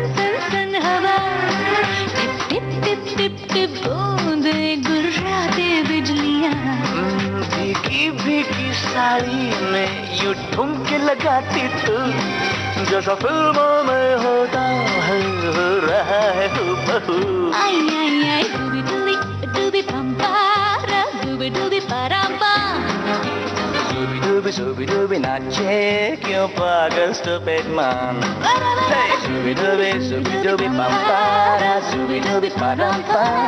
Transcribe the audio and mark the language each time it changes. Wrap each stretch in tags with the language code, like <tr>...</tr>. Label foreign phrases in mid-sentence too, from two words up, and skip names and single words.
<hi>सन सन हवा, टिप टिप टिप टिप टिप बूंदे गुर्रा सीने यूं ठुमके लगाती तू, जैसा फिल्मों में होता है हो रहा है हूबहू। Ay, ay, ay, dooby dooby, dooby bum para, dooby dooby paramba. Shooby dooby नाचे क्यों पागल</hi> <en>stupid man। Hey, shooby dooby bum para, shooby dooby paramba।</en>